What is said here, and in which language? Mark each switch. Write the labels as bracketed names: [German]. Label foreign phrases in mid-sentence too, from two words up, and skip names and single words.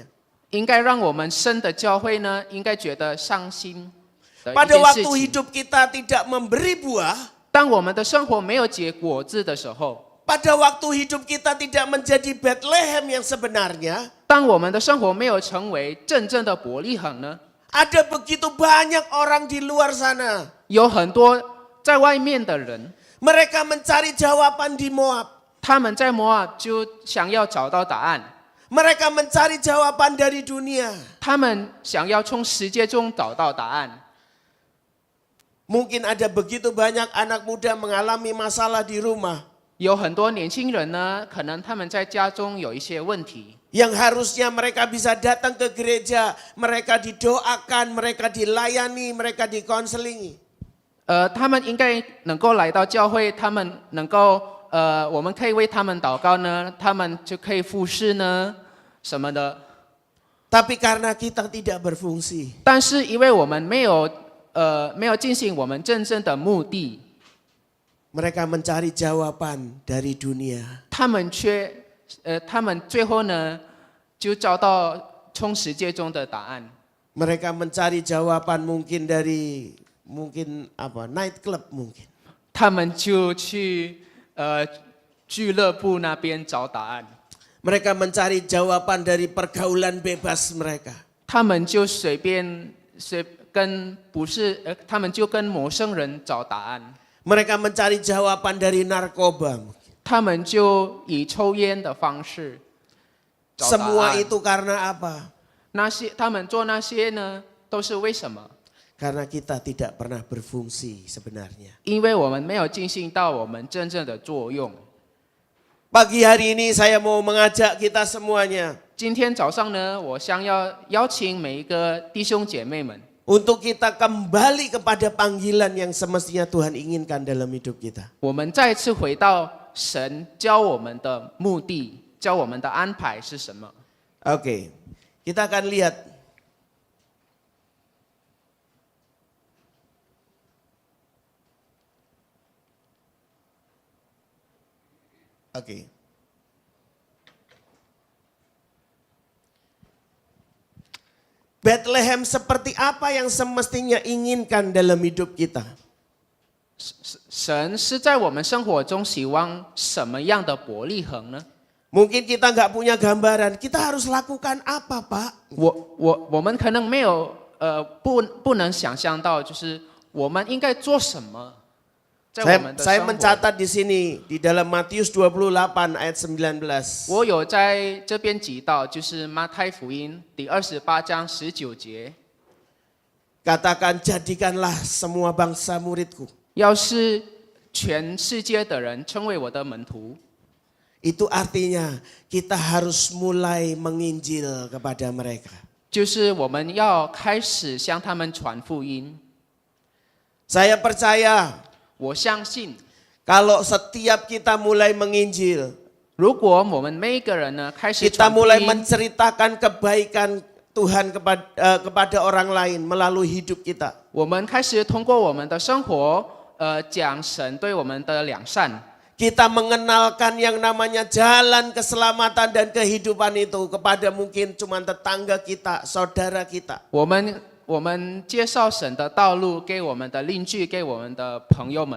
[Chinese] 应该让我们神的教会呢，应该觉得伤心的一 [Indonesian] Pada [Chinese] 件事 [Indonesian] waktu [Chinese] 情。 [Indonesian] hidup kita tidak memberi buah, [Chinese] 当我们的生活没有结果子的时候， [Indonesian] pada waktu hidup kita tidak menjadi Bethlehem yang sebenarnya, [Chinese] 当我们的生活没有成为真正的伯利恒呢， [Indonesian] ada begitu banyak orang di luar sana. [Chinese] 有很多在外面的人， [Indonesian] Mereka mencari jawaban di Moab. [Chinese] 他们在摩押就想要找到答案， [Indonesian] Mereka mencari jawaban dari dunia. [Chinese] 他们想要从世界中找到答案。 [Indonesian] Mungkin ada begitu banyak anak muda mengalami masalah di rumah. [Chinese] 有很多年轻人呢，可能他们在家中有一些问题， [Indonesian] Yang harusnya mereka bisa datang ke gereja, mereka didoakan, mereka dilayani, mereka dikonselingi. [Chinese] 他们应该能够来到教会，他们能够我们可以为他们祷告呢，他们就可以服侍呢，什么的。 [Indonesian] Tapi karena kita tidak berfungsi, [Chinese] 但是因为我们没有进行我们真正的目的， [Indonesian] mereka mencari jawaban dari dunia. [Chinese] 他们最后呢就找到从世界中的答案。 [Indonesian] Mereka mencari jawaban mungkin dari [English] night club [Indonesian] mungkin. [Chinese] 他们就去俱乐部那边找答案。 [Indonesian] Mereka mencari jawaban dari pergaulan bebas mereka. [Chinese] 他们就他们就跟陌生人找答案。 [Indonesian] Mereka mencari jawaban dari narkoba. [Chinese] 他们就以抽烟的方式找答 [Indonesian] Semua [Chinese] 案。 [Indonesian] itu karena apa? [Chinese] 他们做那些呢，都是为什么？ [Indonesian] Karena kita tidak pernah berfungsi sebenarnya. [Chinese] 因为我们没有进行到我们真正的作用。 [Indonesian] Pagi hari ini saya mau mengajak kita semuanya [Chinese] 今天早上呢，我想要邀请每一个弟兄姐妹们， [Indonesian] untuk kita kembali kepada panggilan yang semestinya Tuhan inginkan dalam hidup kita. [Chinese] 我们再次回到神教我们的目的，教我们的安排是什么？ [Indonesian] Oke, kita akan lihat. Oke. Bethlehem seperti apa yang semestinya inginkan dalam hidup kita? [Chinese] 神是在我们生活中希望什么样的伯利恒呢？ [Indonesian] Mungkin kita nggak punya gambaran, kita harus lakukan apa, Pak? [Chinese] 我们可能没有不能想象到，就是我们应该做什么，在我们的 [Indonesian] Saya [Chinese] 生活。 [Indonesian] mencatat di sini di dalam Matius 28 ayat 19. [Chinese] 我有在这边记到，就是马太福音第28章19节， [Indonesian] Katakan jadikanlah semua bangsa muridku. [Chinese] 要是全世界的人成为我的门徒， [Indonesian] Itu artinya kita harus mulai menginjil kepada mereka. [Chinese] 就是我们要开始向他们传福音。 [Indonesian] Saya percaya [Chinese] 我相信， [Indonesian] kalau setiap kita mulai menginjil, [Chinese] 如果我们每一个人呢开始 [Indonesian] kita [Chinese] 传福 [Indonesian] mulai [Chinese] 音， [Indonesian] menceritakan kebaikan Tuhan kepada orang lain melalui hidup kita. [Chinese] 我们开始通过我们的生活，讲神对我们的良善。 [Indonesian] Kita mengenalkan yang namanya jalan keselamatan dan kehidupan itu kepada mungkin cuma tetangga kita, saudara kita. [Chinese] 我们介绍神的道路给我们的邻居，给我们的朋友们。